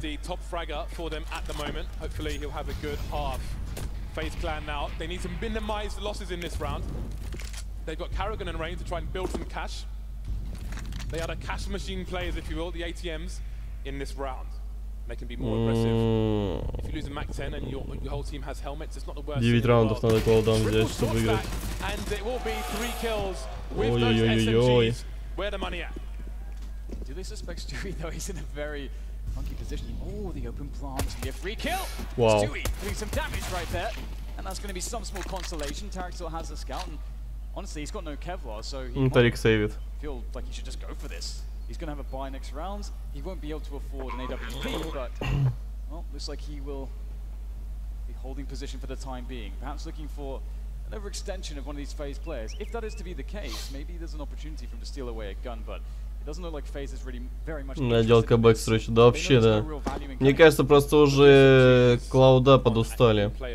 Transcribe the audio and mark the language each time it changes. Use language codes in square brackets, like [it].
[en] The top fragger for them at the moment. Hopefully he'll have a good half. FaZe Clan now. They need to minimize the losses in this round. They've got Karrigan and Rain to try and build some cash. They are the cash machine players, if you will, the ATMs in this round. They can be more aggressive. If you lose a Mac 10 and your whole team has helmets, it's not the worst. [ru] 9 раундов надо Cloud9 взять, чтобы выиграть. [en] And it will be 3 kills with those SMGs. Where the money at? Do they suspect Stewie though? He's in a very funky position. Oh, the open plant. Be a free kill. Wow. Stewie doing some damage right there. And that's going to be some small consolation. Tarek still has a scout. And honestly, he's got no Kevlar, so he Tarek save it. Feel like he should just go for this. He's going to have a buy next round. He won't be able to afford an AWP, but well, looks like he will be holding position for the time being. Perhaps looking for an overextension of one of these FaZe players. If that is to be the case, maybe there's an opportunity for him to steal away a gun, but it doesn't look like FaZe is really very much. [ru] Наделка бэкстрочь, да вообще, да. Мне кажется, просто уже Клауда подустали.